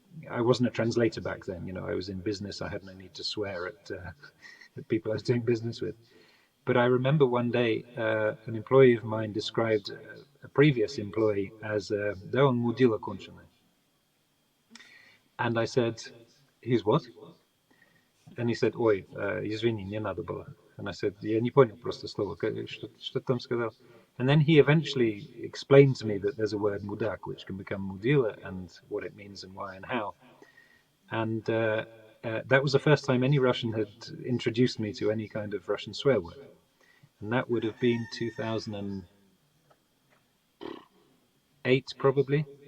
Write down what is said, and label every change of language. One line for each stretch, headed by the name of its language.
English: I wasn't a translator back then, you know, I was in business. I had no need to swear at people I was doing business with. But I remember one day an employee of mine described a previous employee as
Russian: "да он мудила конченый."
English: And I said, "He's what?" And he said,
Russian: "Ой, извини, не надо было."
English: And I said,
Russian: "Я не понял просто слово, что ты там сказал?"
English: And then he eventually explained to me that there's a word mudak, which can become mudila, and what it means and why and how. And that was the first time any Russian had introduced me to any kind of Russian swear word. And that would have been 2008, probably.